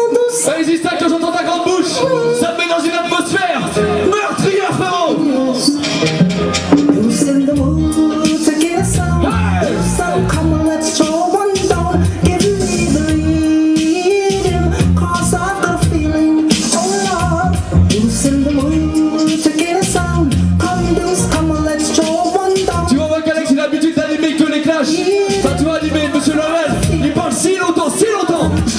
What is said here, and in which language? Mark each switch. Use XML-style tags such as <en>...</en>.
<fr>Ça existe quand j'entends ta grande bouche. Ça me met dans une atmosphère meurtrière, frérot.</fr> <en>Who's in the mood to get some? Hey. So come on, let's throw one down. Give me the rhythm, cause I've got a feeling. Oh Lord, who's in the mood to get some? Come dudes, come on, let's throw one down.</en> <fr>Tu vois, qu'Alex il a l'habitude d'animer que les clashs. Ça, tu vas animer, monsieur Lorel. Il parle si longtemps, si longtemps.</fr>